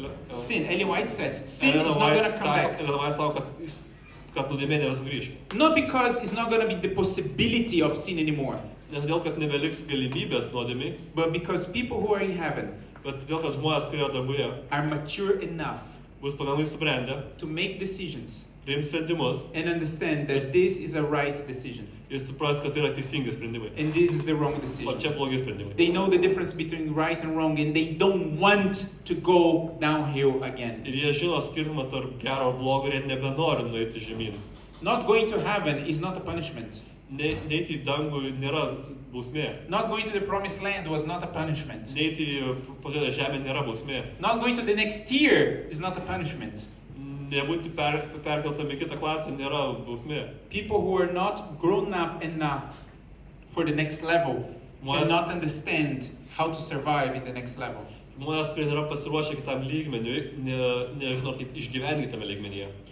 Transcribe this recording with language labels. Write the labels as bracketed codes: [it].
[en] Sin. Ellen White says sin is not going to come back. [lt] Elena White sako, kad nuodėmė nebesugrįš. [en] Not because it's not going to be the possibility of sin anymore, [lt] Ne todėl, kad nebeliks galimybės nuodėmiai, [en] but because people who are in heaven [lt] bet todėl, kad žmonės, kurie danguje, [en] are mature enough [lt] bus pakankamai subrendę, [en] to make decisions [lt] priims sprendimus [en] and understand that this is a right decision [lt] ir supras, kad tai yra teisingi sprendimai. [en] and this is the wrong [lt] O [en] decision. [lt] čia blogi sprendimai. [en] They know the difference between right and wrong and they don't want to go downhill again. [lt] Ir jie žino skirtumą tarp gero ir blogo ir jie nebenori nueiti žemyn. [en] Not going to heaven is not a punishment. [lt] neiti į dangų nėra bausmė. [en] Not going to the promised land was not a punishment. [lt] Neiti į pažadą žemę nėra bausmė. [en] Not going to the next tier is not a punishment. [lt] Nebūti perkeltam į kitą klasę nėra bausmė. [en] People who are not grown up enough for the next level cannot understand how to survive in the next level. [lt] Žmonės, kurie nėra pasiruošę kitam lygmeniui, nežino kaip išgyventi kitame lygmenyje.